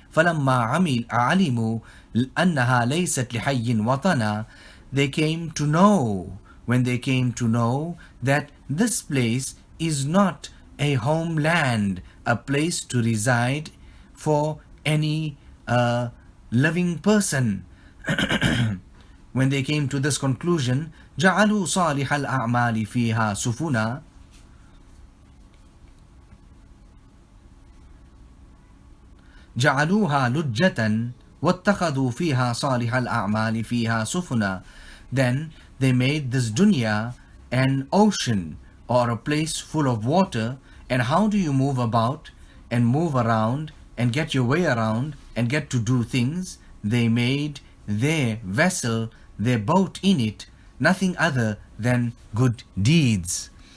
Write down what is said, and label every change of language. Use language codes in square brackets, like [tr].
[ar] فلما علموا أنها ليست لحي وطنا, [en] they came to know, when they came to know that this place is not a homeland, a place to reside for any living person. When they came to this conclusion, [ar] جعلوا صالح الأعمال فيها سفنا, جعلوها لجة واتخذوا فيها صالح الأعمال فيها سفنا. [en] Then they made this dunya an ocean, or a place full of water. And how do you move about and move around and get your way around and get to do things? They made their vessel, their boat in it, nothing other than good deeds.